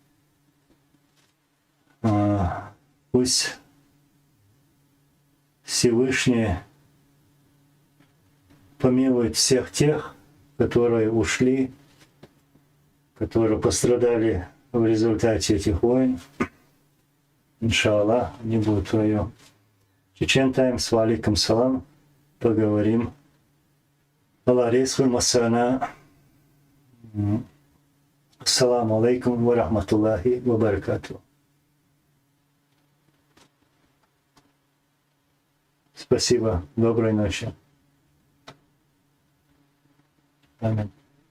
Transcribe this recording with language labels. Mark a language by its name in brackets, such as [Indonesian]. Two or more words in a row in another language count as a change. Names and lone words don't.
[Russian] Пусть Всевышний помилует всех тех, которые ушли, которые пострадали в результате этих войн. Иншаллах, не будет твое. Чечен Таймс, [Arabic] وعليكم السلام. [Russian] Поговорим. Аллах рейсхуль масана. [Arabic] السلام عليكم ورحمة الله وبركاته. [Russian] Спасибо. Доброй ночи. Аминь.